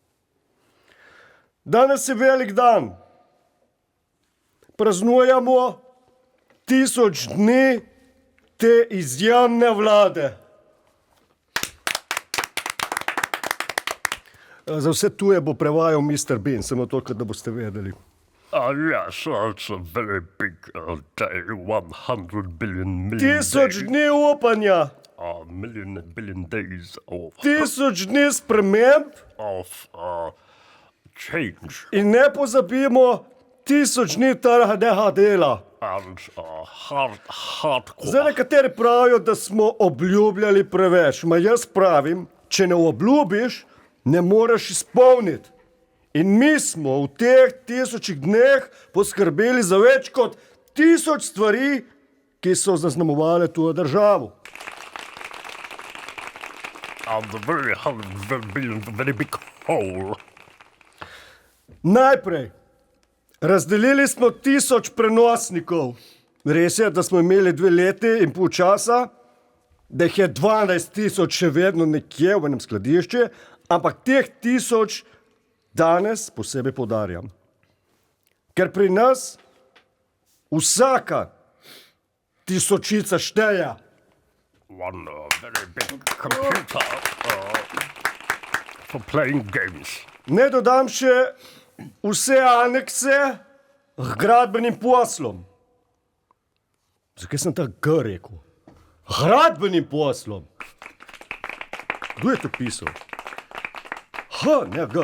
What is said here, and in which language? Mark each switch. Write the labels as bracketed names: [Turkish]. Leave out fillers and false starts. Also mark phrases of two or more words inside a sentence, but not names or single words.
[Slovenian] Danes je velik dan. Praznujemo 1000 dni te izjemne vlade. Za vse tuje bo prevajal Mr. Bean, samo toliko, da boste vedeli. [English] Yes, it's a very big day, 100 billion [Slovenian] 1000 dni upanja. [English] billion days of [Slovenian] 1000 dni sprememb. [English] Change [Slovenian] In ne pozabimo 1000 dni trga dela. [English] and hardcore. [Slovenian] Zdaj nekateri pravijo, da smo obljubljali preveč. Ma jaz pravim, če ne obljubiš, ne moreš izpolniti. In mi smo v teh 1000 dneh poskrbeli za več kot 1000 stvari, ki so zaznamovale tujo državo. [English] And the very 100 billion, very big hole. [Slovenian] Najprej, razdelili smo 1000 prenosnikov. Res je, da smo imeli 2 leti in pol časa, da jih je 12 000 še vedno nekje v enem skladišču, ampak teh 1000 danes posebej poudarjam. Ker pri nas vsaka tisočica šteje. [English] One very big computer for playing games. [Slovenian] Ne dodam še vse anekse k gradbenim poslom. Zakaj sem ta G rekel? Gradbenim poslom. Kdo je to pisal? H, ne G.